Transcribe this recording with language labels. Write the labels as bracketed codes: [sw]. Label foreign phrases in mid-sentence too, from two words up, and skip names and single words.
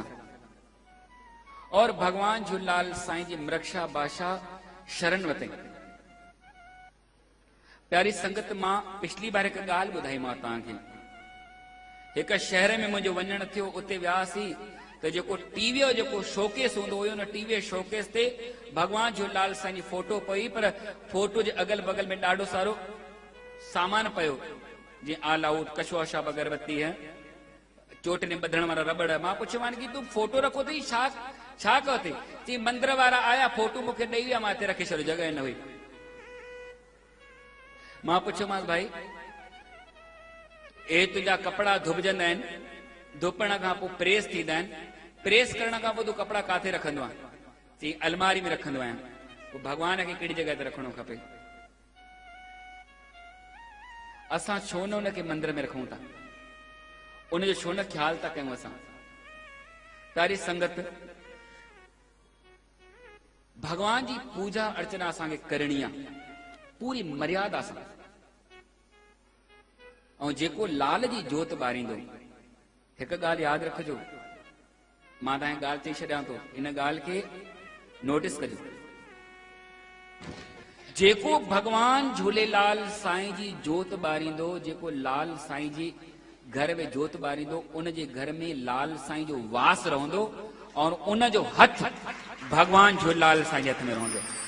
[sd] और भगवान झूलेलाल साईं जी मिरक्षा बादशाह शरण वरितई। प्यारी संगत, मां पिछली बार हिकु ॻाल्हि ॿुधाई मां तव्हांखे। हिकु शहर में मुंहिंजो वञण थियो, उते वियासीं त जेको टीवीअ जो जेको शोकेस हूंदो हुयो, न टीवीअ शोकेस ते भगवान झूलेलाल साईं जी फोटो पई, पर फोटो जे अगल बगल में ॾाढो सारो सामान पियो, जीअं ऑल आउट, कछुआ शाप, अगरबत्ती है, चोट में ॿधण वारा रबड़। मां पुछियोमांनि कि तूं फोटो रखो अथई, छा कयो अथई? चई मंदर वारा आया, फोटो मूंखे ॾेई विया, मां हिते रखे छॾियो, जॻह न हुई। मां पुछियोमांसि, भाई ए तुंहिंजा कपिड़ा धुबजंदा आहिनि, धुपण खां पोइ प्रेस थींदा आहिनि, प्रेस करण खां पोइ तूं कपिड़ा काथे रखंदो आहे? चई अलमारी में रखंदो आहियां। पोइ भॻवान खे कहिड़ी जॻह ते रखणो खपे? असां छो न उनखे मंदर में रखूं था, उनजो छो न ख्याल था कयूं असां? प्यारी संगत, भगवान जी पूजा अर्चना असांखे करणी आहे पूरी मर्यादा सां। ऐं जेको लाल जी जोत ॿारींदो, हिकु ॻाल्हि यादि रखिजो, मां तव्हांखे ॻाल्हि चई छॾियां थो, इन ॻाल्हि खे नोटिस कजो। जेको भगवान झूलेलाल साईं जी जोत ॿारींदो, जेको लाल साईं जी घर में जोत ॿारींदो, उन जे घर में लाल साईं जो वास रहंदो और उन जो हथ भगवान झूलेलाल साईं जे हथ में रहंदो।